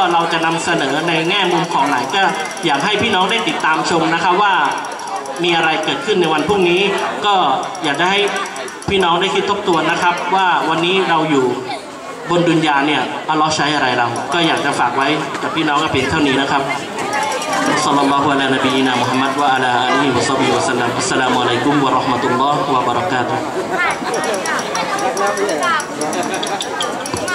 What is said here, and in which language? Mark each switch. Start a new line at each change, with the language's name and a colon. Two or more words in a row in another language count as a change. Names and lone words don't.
Thai: เราจะนำเสนอในแง่มุมของไหนก็อยากให้พี่น้องได้ติดตามชมนะครับว่ามีอะไรเกิดขึ้นในวันพรุ่งนี้ก็อยากจะให้พี่น้องได้คิดทบทวนนะครับว่าวันนี้เราอยู่บนดุนยาเนี่ยอัลเลาะห์ใช้อะไรเราก็อยากจะฝากไว้กับพี่น้องก็เพียงเท่านี้นะครับ
Arabic: صلى الله على نبينا محمد وعلى آله وصحبه وسلم السلام عليكم ورحمة الله وبركاته